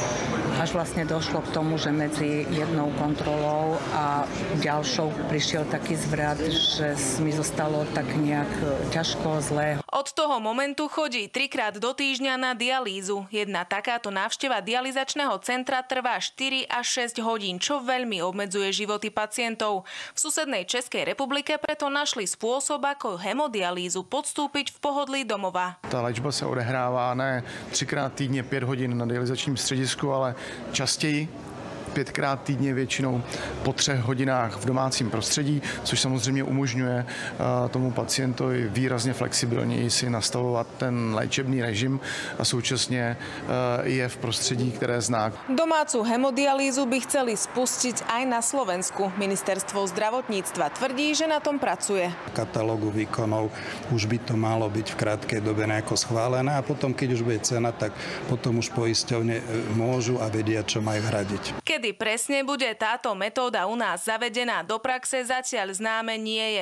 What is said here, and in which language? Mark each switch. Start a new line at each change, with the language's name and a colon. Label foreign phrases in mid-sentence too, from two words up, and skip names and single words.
Slovak: Až vlastne došlo k tomu, že medzi jednou kontrolou a ďalšou prišiel taký zvrat, že mi zostalo tak nejak ťažko, zlé. Od toho momentu chodí 3-krát do týždňa na dialýzu. Jedna takáto návšteva dialyzačného centra trvá 4 až 6 hodín, čo veľmi obmedzuje životy pacientov. V susednej Českej republike preto našli spôsob, ako hemodialýzu podstúpiť v pohodlí domova.
Czech: Ta léčba se odehrává ne 3krát týdně 5 hodin na dialyzačním středisku, ale častěji 5krát týdně, většinou po 3 hodinách v domácím prostředí, což samozřejmě umožňuje tomu pacientovi výrazně flexibilněji si nastavovat ten léčebný režim a současně je v prostředí, které zná.
Slovak: Domácu hemodialýzu by chceli spustiť aj na Slovensku. Ministerstvo zdravotníctva tvrdí, že na tom pracuje. V katalógu výkonov už by to malo byť v krátkej dobe nejako schválené a potom, keď už bude cena, tak potom už poisťovne môžu a vedia, čo majú hradiť. Kedy presne bude táto metóda u nás zavedená do praxe, zatiaľ známe nie je.